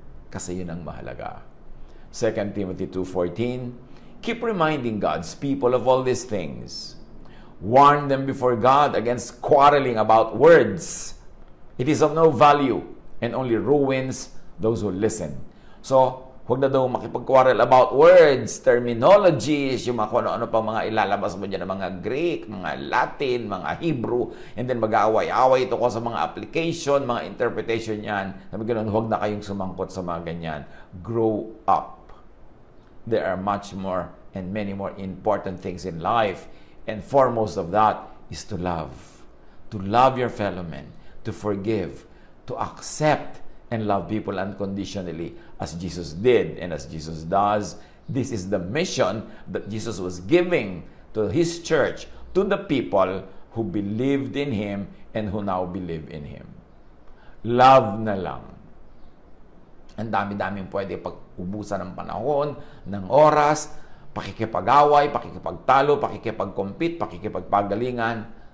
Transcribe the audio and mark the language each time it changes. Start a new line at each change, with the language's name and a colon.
Filipino: Kasi yun ang mahalaga.
English: 2 Timothy 2:14, keep reminding God's people of all these things. Warn them before God against quarreling about words. It is of no value and only ruins those who listen.
Filipino: So, huwag na daw makipag-quarrel about words, terminologies, yung mga kung ano-ano pa mga ilalabas mo dyan ng mga Greek, mga Latin, mga Hebrew, and then mag-aaway-aaway ito ko sa mga application, mga interpretation yan. Sabi ganoon, huwag na kayong sumangkot sa mga ganyan.
English: Grow up. There are much more and many more important things in life. And foremost of that is to love. To love your fellow men. To forgive. To accept and love people unconditionally as Jesus did and as Jesus does. This is the mission that Jesus was giving to His church, to the people who believed in Him and who now believe in Him.
Filipino: Love na lang. Ang dami-daming pwede pag-ubusan ng panahon, ng oras, pakikipag-away, pakikipagtalo, pakikipag-compete, pakikipagpagalingan.